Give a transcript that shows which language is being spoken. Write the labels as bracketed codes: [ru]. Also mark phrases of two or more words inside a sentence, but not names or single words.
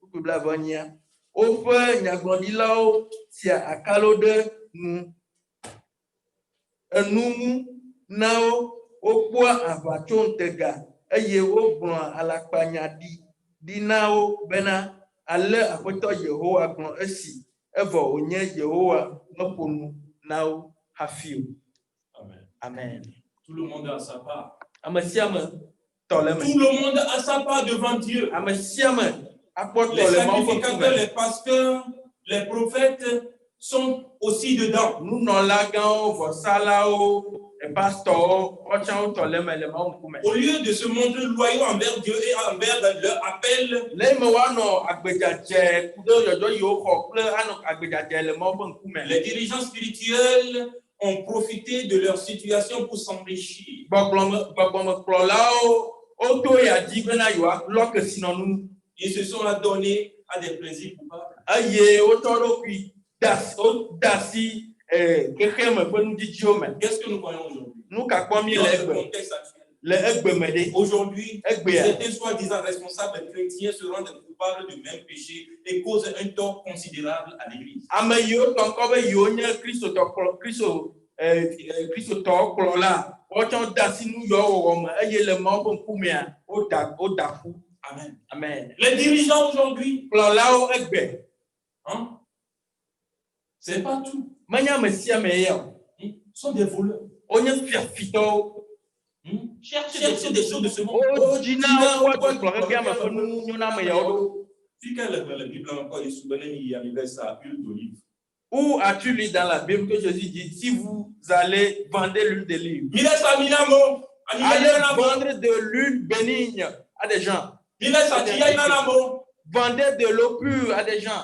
[ee] Woƒe nyagblɔɖilawo sia akalo ɖe enu ŋu na wo. Wokpɔa aʋatsoŋtega eye wogblɔa alakpanya ɖi na wo bena ale Aƒetɔ Yehowa gblɔ esi evɔ wònye Yehowa meƒo nu na wo hafi o. Amen. Amen. [fr] Tout le monde a sa part. [ee] Ame sia ame tɔ le me. [fr] Tout le monde a sa part devant Dieu. [ee] Ame sia ame akpɔ [fr] Les [ee] tɔ le Mawu ƒe [fr] sacrificateurs, [ee] ŋkume. [fr] les pasteurs, les prophètes sont aussi dedans. [ee] Nunɔlagãwo, vɔsalawo, pastɔwo, wotsã wotɔ le me le Mawu ŋkume. [fr] Au lieu de se montrer loyaux envers Dieu et envers leur appel, [ee] Le eme woanɔ agbedzadze ɖe yɔyɔ yiwo xɔ kple anɔ agbedzadze le Mawu ƒe ŋkume. [fr] les dirigeants spirituels ont profité de leur situation pour s'enrichir. [ee] Gbɔgbɔmekplɔlawo woto ya dzi bena yewoalɔ kesinɔnu. [fr] Ils se sont adonnés à des plaisirs coupables. [ee] Eye wotɔ ɖokui da asi xexeme ƒe nudzidziwo me. [fr] Qu'est-ce que nous voyons aujourd'hui? [ee] Nu ka kpɔm mi [fr] Dans le le [ee] egbe [fr] contexte actuel. [ee] le egbe me ɖe. [fr] Aujourd'hui, [ee] Egbea [fr] certains soi-disant responsables chrétiens se rendent coupables du même péché et causent un tort considérable à l'Église. [ee] ame yiwo tɔ ŋkɔ be yiwo nye kristotɔwo kplɔla wotsɔ de asi nu yiwo wɔwɔ me eye le Mawu ƒe ŋkumea woda ƒu. Amen. Amen. [fr] Les dirigeants aujourd'hui, [ee] Kplɔlawo egbe. [fr] hein, c'est pas tout. [ee] Menye ame sia ame ya o. [fr] Sont des voleurs. [ee] Wonye fiafitɔwo. [fr] Cherchez des choses de ce monde. [ee] Wodzina woaɖo kplɔ xexea me ƒe nu nyoname yawo ɖo. [fr] Où as-tu lu dans la Bible que Jésus dit, si vous allez vendre l'huile d'olive, allez vendre de l'huile bénigne à des gens. Vendez de l'eau pure à des gens.